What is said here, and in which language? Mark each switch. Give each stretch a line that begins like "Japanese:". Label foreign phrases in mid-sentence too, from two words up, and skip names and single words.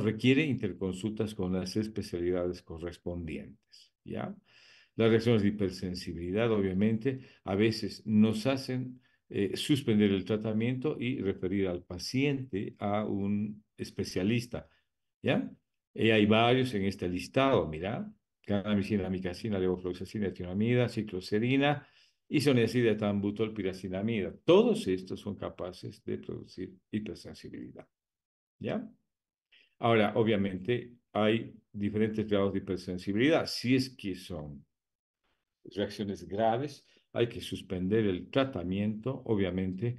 Spanish: Requiere interconsultas con las especialidades correspondientes, ¿ya? Las reacciones de hipersensibilidad, obviamente, a veces nos hacen suspender el tratamiento y referir al paciente a un especialista, ¿ya? Y hay varios en este listado, mira, canamicina, amicacina, levofloxacina, etionamida, cicloserina, isoniazida, etambutol, piracinamida. Todos estos son capaces de producir hipersensibilidad, ¿ya? Ahora, obviamente, hay diferentes grados de hipersensibilidad. Si es que son reacciones graves, hay que suspender el tratamiento, obviamente.